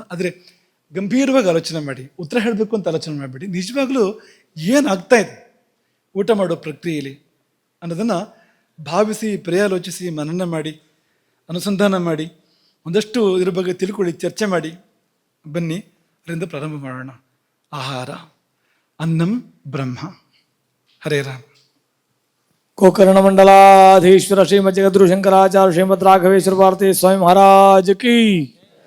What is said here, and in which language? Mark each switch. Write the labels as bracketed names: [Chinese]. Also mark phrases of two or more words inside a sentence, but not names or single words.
[Kannada] ಆದರೆ ಗಂಭೀರವಾಗಿ ಆಲೋಚನೆ ಮಾಡಿ, ಉತ್ತರ ಹೇಳಬೇಕು ಅಂತ ಆಲೋಚನೆ ಮಾಡಿಬಿಡಿ. ನಿಜವಾಗ್ಲೂ ಏನಾಗ್ತಾ ಇದೆ ಊಟ ಮಾಡೋ ಪ್ರಕ್ರಿಯೆಯಲ್ಲಿ ಅನ್ನೋದನ್ನು ಭಾವಿಸಿ, ಪರ್ಯಾಲೋಚಿಸಿ, ಮನನ ಮಾಡಿ, ಅನುಸಂಧಾನ ಮಾಡಿ, ಒಂದಷ್ಟು ಇದ್ರ ಬಗ್ಗೆ ತಿಳ್ಕೊಳ್ಳಿ, ಚರ್ಚೆ ಮಾಡಿ ಬನ್ನಿ. ಅದರಿಂದ ಪ್ರಾರಂಭ ಮಾಡೋಣ. ಆಹಾರ [Sanskrit] ಅನ್ನಂ ಬ್ರಹ್ಮ. ಹರೇ ರಾಮ. [Hindi] गोकर्ण मंडलाधीश्वर श्रीमद जगद्गुरु शंकराचार्य श्रीमद राघवेश्वर भारती स्वामी महाराज की